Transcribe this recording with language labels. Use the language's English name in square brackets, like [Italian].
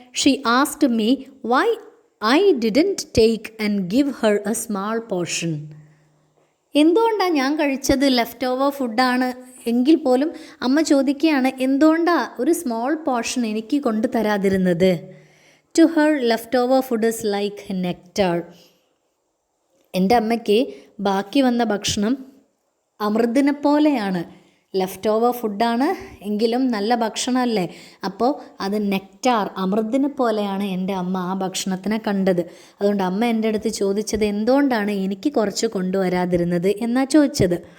[English] She asked me why I didn't take and give her a small portion. [Malayalam] എന്തുകൊണ്ടാണ് ഞാൻ കഴിച്ചത് left over ഫുഡാണ് എങ്കിൽ പോലും അമ്മ ചോദിക്കുകയാണ്, എന്തുകൊണ്ടാണ് ഒരു സ്മോൾ പോർഷൻ എനിക്ക് കൊണ്ടു തരാതിരുന്നത്? [English] To her, leftover food is like nectar. [Malayalam] എൻ്റെ അമ്മയ്ക്ക് ബാക്കി വന്ന ഭക്ഷണം അമൃതിനെ പോലെയാണ്. ലെഫ്റ്റ് ഓവർ ഫുഡാണ് എങ്കിലും നല്ല ഭക്ഷണമല്ലേ, അപ്പോൾ അത് നെക്റ്റാർ, അമൃതിനെ പോലെയാണ് എൻ്റെ അമ്മ ആ ഭക്ഷണത്തിനെ കണ്ടത്. അതുകൊണ്ട് അമ്മ എൻ്റെ അടുത്ത് ചോദിച്ചത് എന്തുകൊണ്ടാണ് എനിക്ക് കുറച്ച് കൊണ്ടുവരാതിരുന്നത് എന്നാണ് ചോദിച്ചത്.